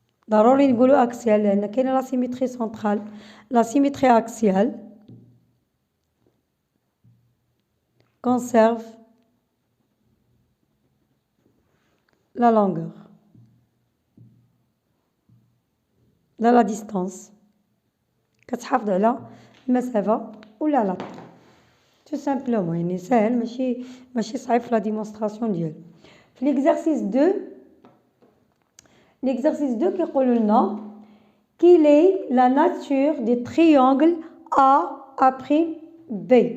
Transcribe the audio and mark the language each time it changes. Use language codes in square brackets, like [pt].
[ar] ضروري نقولوا [fr] axiale [ar] لأن كاينة [fr] la symétrie centrale. La symétrie axiale conserve la longueur de la distance [ar] كتحافظ على المسافة ولا لا. [fr] tout simplement [ar] يعني ساهل ماشي صعيب في لا ديمونستراسيون ديالو. [fr] في l'exercice 2 [ar] كيقولوا لنا [fr] quelle est la nature des triangles A prime B.